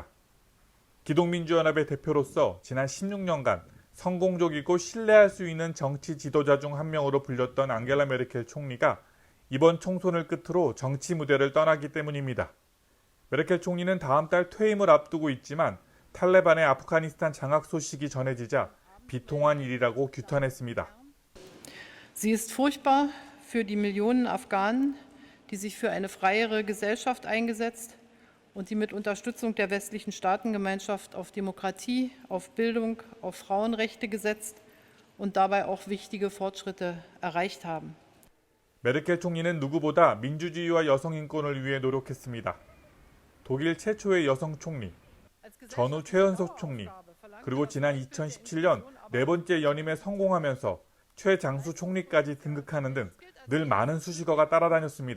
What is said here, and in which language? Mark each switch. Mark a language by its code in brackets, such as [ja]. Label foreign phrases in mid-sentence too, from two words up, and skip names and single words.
[ko] 기독민주연합의 대표로서 지난 16년간 성공적이고 신뢰할 수 있는 정치 지도자 중 한 명으로 불렸던 앙겔라 메르켈 총리가 이번 총선을 끝으로 정치 무대를 떠나기 때문입니다. 메르켈 총리는 다음 달 퇴임을 앞두고 있지만 탈레반의 아프가니스탄 장악 소식이 전해지자 비통한 일이라고 규탄했습니다. [de] Sie ist furchtbar für die Millionen Afghanen, die sich für eine freiere Gesellschaft eingesetzt und die mit Unterstützung der westlichen Staatengemeinschaft auf Demokratie, auf Bildung, auf Frauenrechte gesetzt und dabei auch wichtige Fortschritte erreicht haben. [ko] 메르켈 총리는 누구보다 민주주의와 여성 인권을 위해 노력했습니다. 독일 최초의 여성 총리, 전후 최연소 총리, 그리고 지난 2017년 네 번째 연임에 성공하면서 최장수 총리까지 등극하는 등 늘 많은 수식어가 따라다녔습니다.